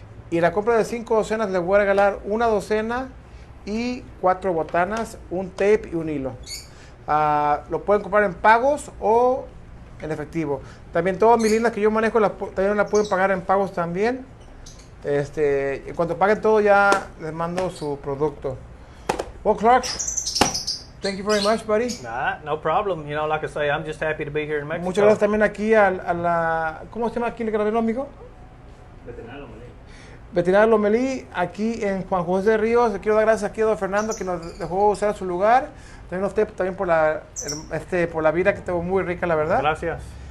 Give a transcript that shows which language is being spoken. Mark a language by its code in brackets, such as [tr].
[es] Y en la compra de 5 docenas, les voy a regalar una docena y 4 botanas, un tape y un hilo. Lo pueden comprar en pagos o en efectivo. También todas mis líneas que yo manejo también las pueden pagar en pagos también. En cuanto paguen todo ya les mando su producto. [en] Well, Clark, thank you very much, buddy. Nah, no problem. You know, like I say, I'm just happy to be here in Mexico. [es] Muchas gracias también aquí a la... ¿Cómo se llama aquí el granero, amigo? Veterinario Lomelí, aquí en Juan José de Ríos. Le quiero dar gracias aquí a don Fernando que nos dejó usar su lugar. También a usted también por la vida que tengo muy rica, la verdad. Gracias.